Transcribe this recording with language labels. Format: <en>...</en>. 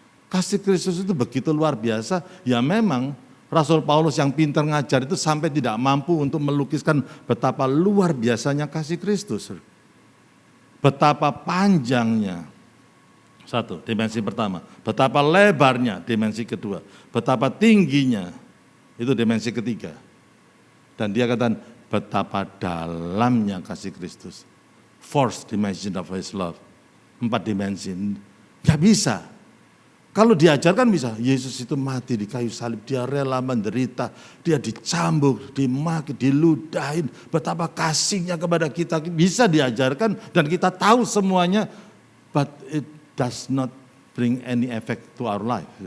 <id>Kasih Kristus itu begitu luar biasa, ya memang Rasul Paulus yang pintar ngajar itu sampai tidak mampu untuk melukiskan betapa luar biasanya kasih Kristus. Betapa panjangnya, satu, dimensi pertama. Betapa lebarnya, dimensi kedua. Betapa tingginya, itu dimensi ketiga. Dan dia katakan, betapa dalamnya kasih Kristus.</id> <en>Fourth dimension of his love.</en> <id>4 dimensi. Gak bisa. Kalau diajarkan bisa. Yesus itu mati di kayu salib. Dia rela menderita. Dia dicambuk, dimaki, diludahin. Betapa kasihnya kepada kita. Bisa diajarkan dan kita tahu semuanya.</id> <en>But it does not bring any effect to our life.</en>